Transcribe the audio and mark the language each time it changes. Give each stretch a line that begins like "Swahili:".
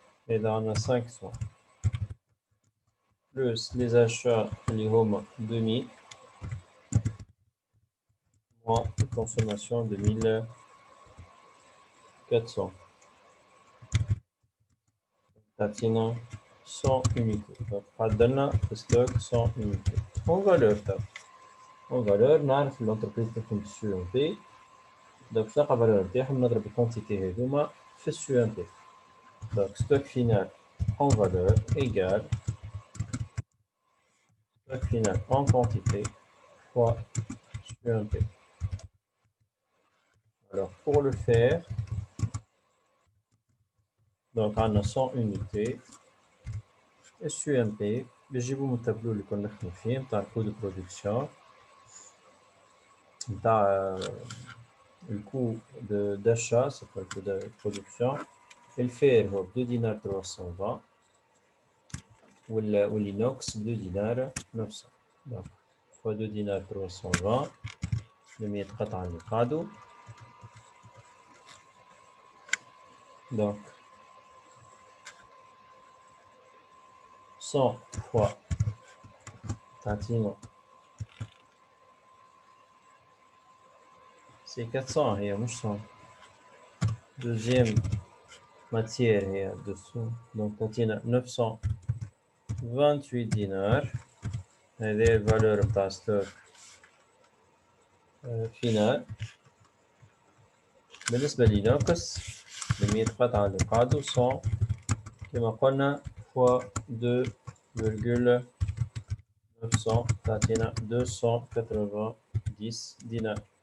Arabic: هذا عندنا 500 بلس لي زاشا اللي هما 2000
French: moins consommation 2400
Arabic: تعطينا 100 unités. donc عدلنا في ستوك 100 unités.
French: en valeur
Arabic: تاع en valeur نعرف الانتربريز تكون سو ام بي. دونك باش نلقى الفالور نتاعهم نضرب الكونتيتي هذوما في السو ام بي.
French: دونك ستوك فينال en valeur égale stock final en quantité fois SUMP. Alors pour le faire, donc on a 100 unités et SUMP.
Arabic: بيجيبوا من التابلو اللي كنا نخدمو فيه نتاع الكو دو برودكسيون نتاع الكو d'achat
French: c'est pas le coût de production.
Arabic: الفير هو ب 2 دينار 320 والإينوكس ب 2 دينار 900. donc fois 2 دينار 320 ب 100 قطعة اللي قعدوا.
French: donc 100 fois
Arabic: تعطينا
French: c'est 400
Arabic: هي مش
French: 100. Deuxième matière هي 200.
Arabic: Donc تعطينا 928 دينار. هذه الفالور نتاع ستوك فينال. بالنسبة للينوكس ب 100 قطعة اللي قعدوا 100 كما قلنا فوا 2,900 تعطينا 290 دينار.